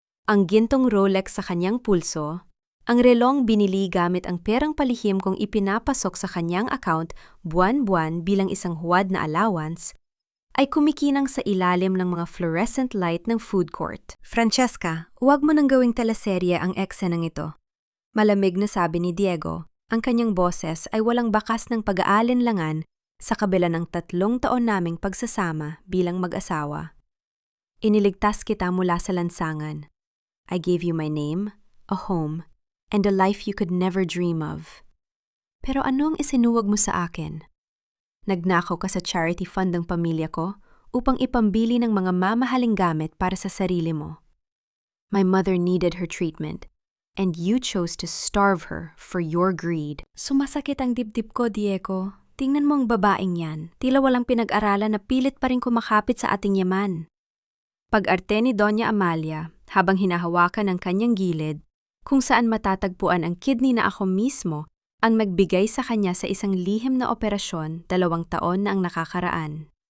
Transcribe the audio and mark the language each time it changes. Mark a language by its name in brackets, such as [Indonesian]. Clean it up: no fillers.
[Filipino] Ang gintong Rolex sa kanyang pulso, ang relong binili gamit ang perang palihim kong ipinapasok sa kanyang account buwan-buwan bilang isang huwad na allowance, ay kumikinang sa ilalim ng mga fluorescent light ng food court. Francesca, huwag mo nang gawing teleserye ang eksenang ito. Malamig na sabi ni Diego. Ang kanyang boses ay walang bakas ng pag-aalinlangan sa kabila ng 3 taon naming pagsasama bilang mag-asawa. Iniligtas kita mula sa lansangan. [English] I gave you my name, a home, and a life you could never dream of. [Filipino] Pero ano ang isinuwag mo sa akin? Nagnakaw ka sa charity fund ng pamilya ko upang ipambili ng mga mamahaling gamit para sa sarili mo. [English] My mother needed her treatment, and you chose to starve her for your greed. [Filipino] Sumasakit ang dibdib ko, Diego. Tingnan mo ang babaeng yan. Tila walang pinag-aralan na pilit pa rin kumakapit sa ating yaman. Pag-arte ni Doña Amalia, habang hinahawakan ang kanyang gilid, kung saan matatagpuan ang kidney na ako mismo, ang magbigay sa kanya sa isang lihim na operasyon 2 taon na ang nakakaraan.